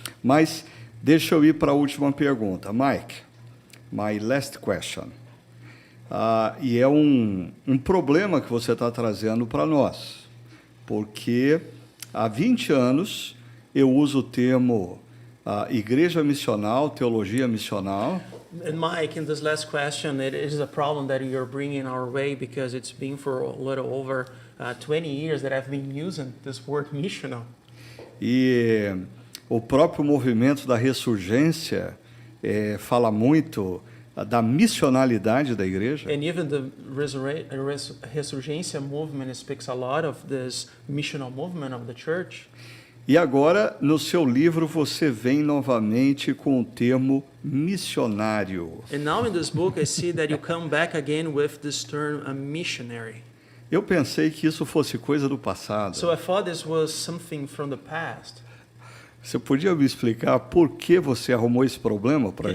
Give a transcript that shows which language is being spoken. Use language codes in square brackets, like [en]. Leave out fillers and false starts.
[pt] Mas deixa eu ir para a última pergunta. [en] Mike, my last question. [pt] E é um problema que você está trazendo para nós, porque há 20 anos eu uso o termo igreja missional, teologia missional. [en] And Mike, in this last question, it is a problem that you're bringing our way because it's been for a little over 20 years that I've been using this word missional. [pt] E o próprio movimento da ressurgência fala muito da missionalidade da igreja. [en] And even the Resurgência movement speaks a lot of this missional movement of the church. [pt] E agora, no seu livro, você vem novamente com o termo missionário. [en] And now in this book I see that you come back again with this term, a missionary. [pt] Eu pensei que isso fosse coisa do passado. [en] So I thought this was something from the past. [pt] Você podia me explicar por que você arrumou esse problema para a